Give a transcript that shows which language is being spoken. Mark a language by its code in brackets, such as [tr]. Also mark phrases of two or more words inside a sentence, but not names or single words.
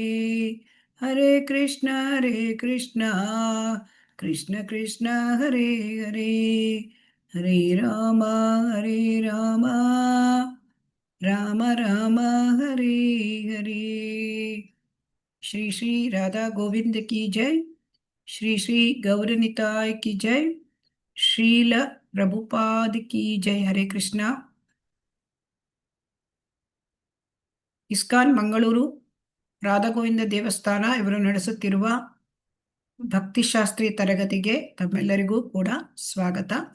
[sa] ಹರೇ ಕೃಷ್ಣ ಕೃಷ್ಣ ಕೃಷ್ಣ ಹರೇ ಹರೇ. ಹರೇ ರಾಮ ರಾಮ ರಾಮ ಹರೇ ಹರೇ. [hi] श्री श्री राधा गोविंद की जय. श्री श्री गौरनिताई की जय। श्रील प्रभुपाद की जय। हरे कृष्ण. [kn] ಇಸ್ಕಾನ್ ಮಂಗಳೂರು ರಾಧಾಗೋವಿಂದ ದೇವಸ್ಥಾನ ಇವರು ನಡೆಸುತ್ತಿರುವ ಭಕ್ತಿಶಾಸ್ತ್ರಿ ತರಗತಿಗೆ ತಮ್ಮೆಲ್ಲರಿಗೂ ಕೂಡ ಸ್ವಾಗತ.